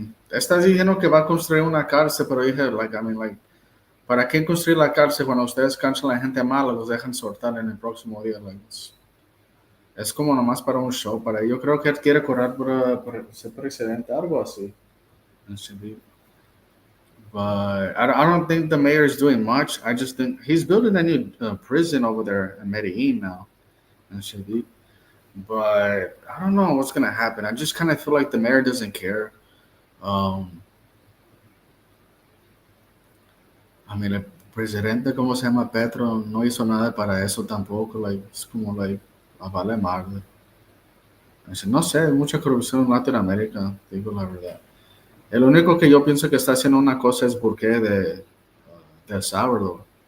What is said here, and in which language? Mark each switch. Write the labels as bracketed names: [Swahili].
[Spanish] Estás diciendo que va a construir una cárcel, pero dije, ¿para qué construir la cárcel cuando ustedes canchan a la gente mala, los dejan soltar en el próximo día? Es como nomás para un show. Yo creo que él quiere correr por ser presidente, algo así. [English] But I don't think the mayor is doing much. I just think he's building a new prison over there in Medellin now. And shit. But I don't know what's gonna happen. I just kind of feel like the mayor doesn't care. Um, I mean, [Spanish] el presidente, ¿cómo se llama? Petro, no hizo nada para eso tampoco. Like, es como, like, vale madre. No sé, hay mucha corrupción en Latinoamérica, te digo la verdad. El único que yo pienso que está haciendo una cosa es Burke de El Salvador.